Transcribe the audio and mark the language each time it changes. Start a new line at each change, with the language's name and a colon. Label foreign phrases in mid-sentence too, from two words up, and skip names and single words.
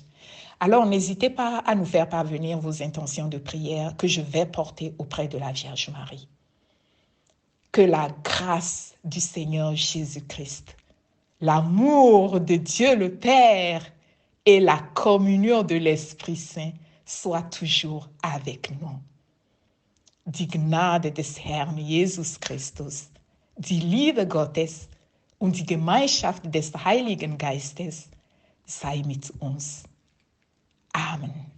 French: Alors, n'hésitez pas à nous faire parvenir vos intentions de prière que je vais porter auprès de la Vierge Marie. Que la grâce du Seigneur Jésus-Christ, l'amour de Dieu le Père et la communion de l'Esprit Saint soient toujours avec nous.
German: Die Gnade des Herrn Jesus Christus, die Liebe Gottes und die Gemeinschaft des Heiligen Geistes sei mit uns. Amen.